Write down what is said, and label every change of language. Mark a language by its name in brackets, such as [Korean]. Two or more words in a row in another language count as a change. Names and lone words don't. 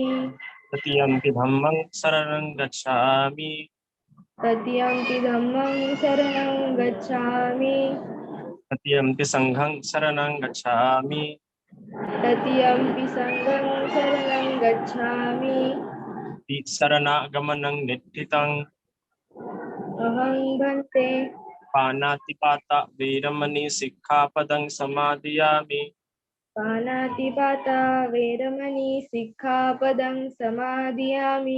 [Pali] तृतीयंपि धम्मं शरणं गच्छामि। तृतीयंपि धम्मं शरणं गच्छामि। तृतीयंपि संघं शरणं गच्छामि। तृतीयंपि संघं शरणं गच्छामि। शरणागमनं निष्ठितं। अहं भन्ते। पानातिपाता वीरमणि सिक्खापदं समादयामि। पानातिपाता वेरमणि सिक्खापदं समादियामि।